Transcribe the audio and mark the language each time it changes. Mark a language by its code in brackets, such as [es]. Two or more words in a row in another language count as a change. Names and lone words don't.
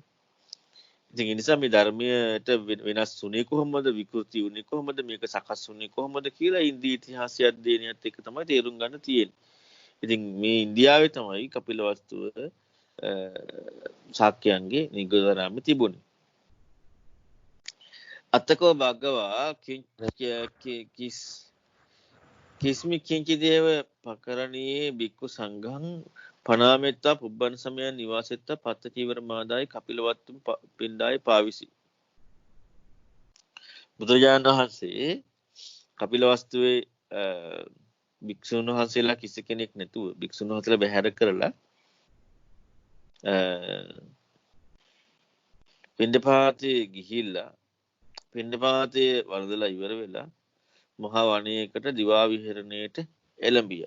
[si] ඉතින් ඒ නිසා මේ ධර්මයට වෙනස් වුණේ කොහොමද විකෘති වුණේ කොහොමද මේක සකස් වුණේ කොහොමද කියලා ඉන්දියා ඉතිහාසය අධ්‍යයනයත් එක්ක තමයි තේරුම් ගන්න තියෙන්නේ. ඉතින් මේ ඉන්දියාවේ තමයි කපිලවස්තුව ශාක්‍යයන්ගේ නිග්‍රෝධාරාමයේ තිබුණේ. [pi] අත්තකෝ භගවා කිස්මි කිංචි දේව පකරණයේ බික්කු සංඝං පනාමෙත්තා පුබ්බන් සමයන් නිවාසෙත්තා පත්ත චීවර මාදායි කපිලවත්තු පිණ්ඩායි පාවිසි. [si] බුදුරජාණන් වහන්සේ කපිලවස්තුවේ භික්ෂුන් වහන්සේලා කිසි කෙනෙක් නැතුව භික්ෂුන් වහන්සේලා බැහැර කරලා පිණ්ඩපාතේ ගිහිල්ලා පිණ්ඩපාතේ වරදලා ඉවර වෙලා මහා වනයේකට දිවා විහරණයට එළඹියා.